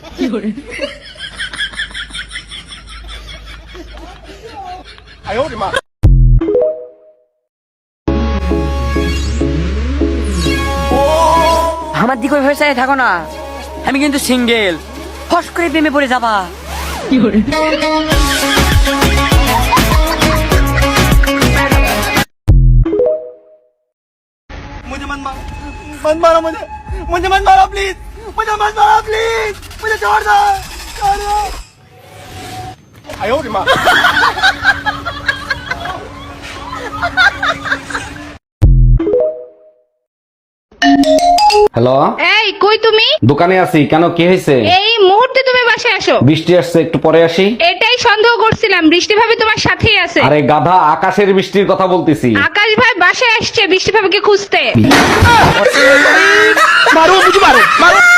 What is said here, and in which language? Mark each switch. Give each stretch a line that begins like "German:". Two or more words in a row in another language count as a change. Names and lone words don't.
Chinese: 哎呦我的妈！
Bangla: আমার দিকে ওই ভরসায় থাকো না, আমি কিন্তু সিঙ্গেল, ফস করে প্রেমে পড়ে যাবা।
Hindi: मुझे मत मारो मुझे मत मारो प्लीज, मुझे मत मारो प्लीज, मुझे छोड़ दो।
Chinese: 哎呦我的妈！
Bangla: হ্যালো, এই কই তুমি? দোকানে আছি। কেন, কি হয়েছে? এই মুহূর্তে তুমি বাসায় আসো। বৃষ্টি আসছে, একটু পরে আসি। এটাই সন্দেহ করছিলাম, বৃষ্টি ভাবি তোমার সাথেই আছে। আরে গাধা, আকাশের বৃষ্টির কথা বলতেছি। আকাশ ভাই বাসায় আসছে বৃষ্টি ভাবিকে খুঁজতে।
Hindi: मारो मुझे मारो मारो।